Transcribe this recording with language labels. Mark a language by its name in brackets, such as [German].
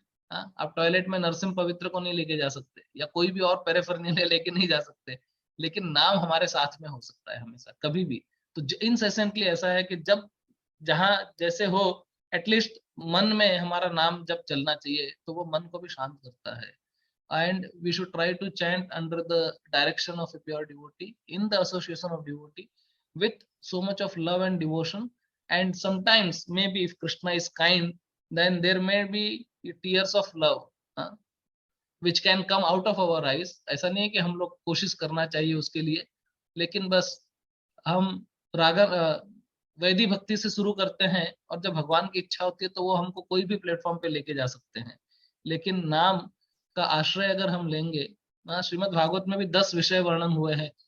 [Hindi] हाँ, आप टॉयलेट में नरसिंह पवित्र को नहीं लेके जा सकते, या कोई भी और पेरेफर्निया लेके नहीं जा सकते, लेकिन नाम हमारे साथ में हो सकता है हमेशा, कभी भी। तो इनसेसेंटली ऐसा है कि जब जहां जैसे हो, एटलीस्ट मन में हमारा नाम जब चलना चाहिए, तो वो मन को भी शांत करता है। [English] And we should try to chant under the direction of a pure devotee, in the association of devotee, with so much of love and devotion. And sometimes maybe if Krishna is kind, then there may be tears of love, uh, which can come out of our eyes. [Hindi] ऐसा नहीं है कि हम लोग कोशिश करना चाहिए उसके लिए, लेकिन बस हम राग वैधि भक्ति से शुरू करते हैं, और जब भगवान की इच्छा होती है तो वो हमको कोई भी प्लेटफॉर्म पे लेके जा सकते हैं। लेकिन नाम का आश्रय अगर हम लेंगे, श्रीमद् भागवत में भी 10 विषय वर्णन हुए हैं।